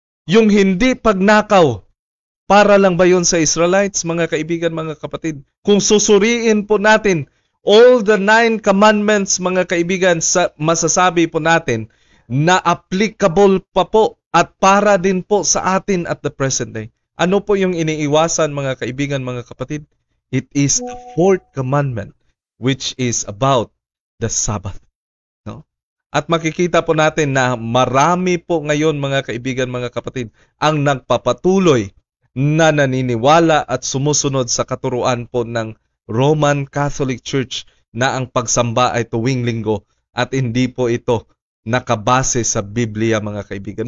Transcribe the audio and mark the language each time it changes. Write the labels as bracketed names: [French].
[Filipino] Yung hindi pagnakaw, para lang ba yun sa Israelites, mga kaibigan, mga kapatid? Kung susuriin po natin [English] all the 9 commandments, [Filipino] mga kaibigan, masasabi po natin na applicable pa po at para din po sa atin [English] at the present day. [Filipino] Ano po yung iniiwasan, mga kaibigan, mga kapatid? [English] It is the 4th commandment, which is about the Sabbath. [Filipino] No? At makikita po natin na marami po ngayon, mga kaibigan, mga kapatid, ang nagpapatuloy na naniniwala at sumusunod sa katuruan po ng Roman Catholic Church na ang pagsamba ay tuwing linggo at hindi po ito nakabase sa Biblia, mga kaibigan.